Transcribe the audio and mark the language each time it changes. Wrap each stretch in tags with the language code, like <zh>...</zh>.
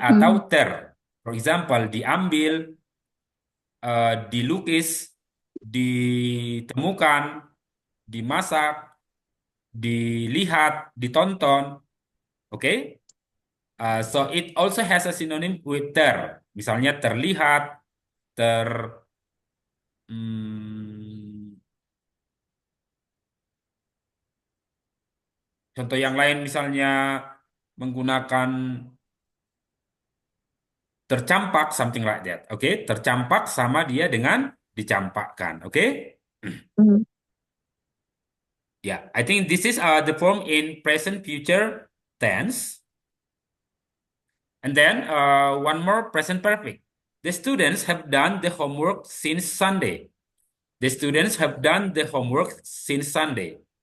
<id>atau ter.</id> <en>For example,</en> <id>diambil, dilukis, ditemukan, dimasak, dilihat, ditonton.</id> <en>Oke, so it also has a synonym with ter.</en> <id>Misalnya terlihat, hmm, contoh yang lain misalnya menggunakan tercampak,</id> <en>something like that.</en> <id>Oke, tercampak sama dia dengan dicampakkan. Oke. mm,</id> <en>Yeah, I think this is the form in present future tense. And then one more present perfect. The students have done the homework since Sunday. The students have done the homework since Sunday.</en>